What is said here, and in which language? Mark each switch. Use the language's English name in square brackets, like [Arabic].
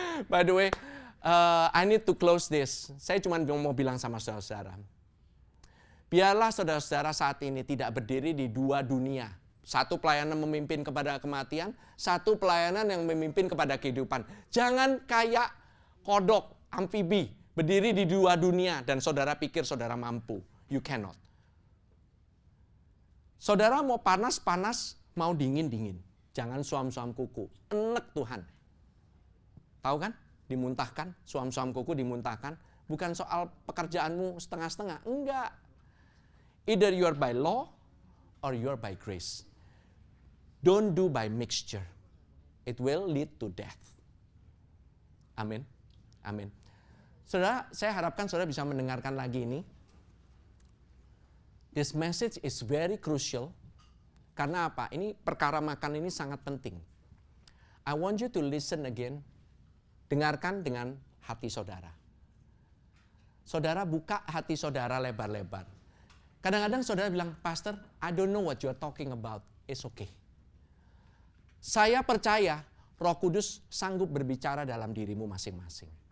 [English] By the way, I need to close this. [Indonesian] Saya cuma mau bilang sama saudara-saudara. Biarlah saudara-saudara saat ini tidak berdiri di dua dunia. Satu pelayanan memimpin kepada kematian, satu pelayanan yang memimpin kepada kehidupan. Jangan kayak kodok, amfibi, berdiri di dua dunia dan saudara pikir saudara mampu. [English] You cannot. [Indonesian] Saudara mau panas-panas, mau dingin-dingin. Jangan suam-suam kuku. Enek Tuhan. Tahu kan? Dimuntahkan, suam-suam kuku dimuntahkan. Bukan soal pekerjaanmu setengah-setengah. Enggak. [English] Either you are by law or you are by grace. Don't do by mixture. It will lead to death. Amin. Amin. [Indonesian] Saudara, saya harapkan saudara bisa mendengarkan lagi ini. [English] This message is very crucial. [Indonesian] Karena apa? Ini perkara makan ini sangat penting. [English] I want you to listen again. [Indonesian] Dengarkan dengan hati saudara. Saudara buka hati saudara lebar-lebar. Kadang-kadang saudara bilang, Pastor, [English] I don't know what you're talking about. It's okay. [Indonesian] Saya percaya Roh Kudus sanggup berbicara dalam dirimu masing-masing.